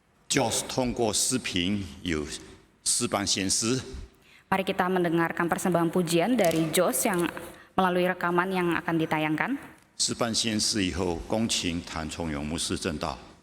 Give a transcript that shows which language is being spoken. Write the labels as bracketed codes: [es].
[zh] Joss 通过视频有诗班显示， [id] Mari kita mendengarkan persembahan pujian dari Jos yang melalui rekaman yang akan ditayangkan. [zh] 诗班显示以后，恭请谭崇荣牧师正道。